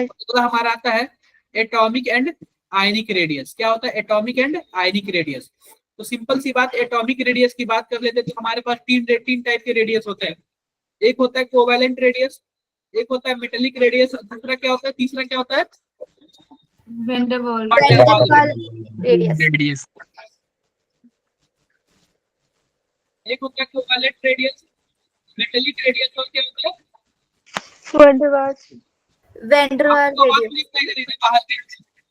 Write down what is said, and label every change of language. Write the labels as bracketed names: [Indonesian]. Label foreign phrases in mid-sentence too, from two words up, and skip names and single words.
[Hindi] अगला हमारा आता है [English] atomic and ionic radius. [Hindi] क्या होता है [English] atomic and ionic radius? [Hindi] तो सिंपल सी बात, [English] atomic radius [Hindi] की बात कर लेते हैं तो हमारे पास तीन टाइप के रेडियस होते हैं। एक होता है [English] covalent radius, [Hindi] एक होता है [English] metallic radius, [Hindi] दूसरा क्या होता है, तीसरा क्या होता है? Van der Waals. Van der Waals [English] Radius. [Hindi] रेडियस। एक होता है [English] covalent radius, metallic radius [Hindi] और क्या होता है? Van der Waals. Van der Waals आपको आवाज [English] radius. [Hindi] नहीं सुनाई दे रही है बाहर से?